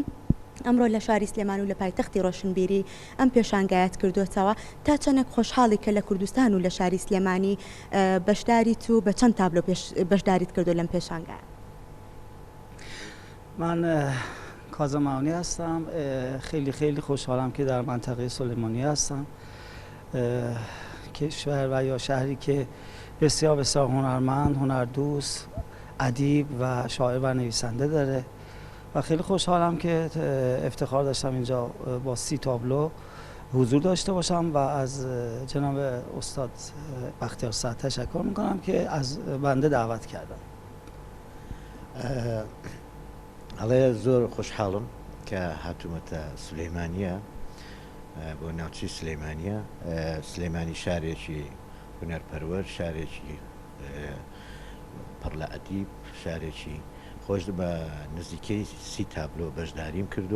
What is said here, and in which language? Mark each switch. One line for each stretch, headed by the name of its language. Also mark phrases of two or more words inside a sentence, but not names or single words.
Central Kurdish: ئەمڕۆ لە شاری سلێمان و لە پایتەختی ڕۆشنبیری ئەم پێشانگایەت کردوتەوە تا چەندێک خۆشحاڵی کە لە کوردستان و لە شاری سلێمانی بەشداریت و بە چەند تابلۆ بەشداریت کردو لەم پێشانگایە؟
Persian: من کازمانی هستم. خیلی خوشحالم که در منطقه سلیمانی هستم کشور و یا شهری که بسیار بسیار هنرمند، هنردوست، ادیب و شاعر و نویسنده داره و خیلی خوشحالم که افتخار داشتم اینجا با 30 تابلو حضور داشته باشم و از جناب استاد بختیار سعد تشکر میکنم که از بنده دعوت کردن.
Central Kurdish: ئەڵێ زۆر خۆشحاڵم کە هاتوومەتە سلەیمانیە بۆ ناوچی سلەیمانیە. سلەیمانی شارێکی هونەرپەروەر، شارێکی پڕ لە ئەدیب، شارێکی خۆش بە نزیکەی 30 تابلۆ بەشداریم کردووە.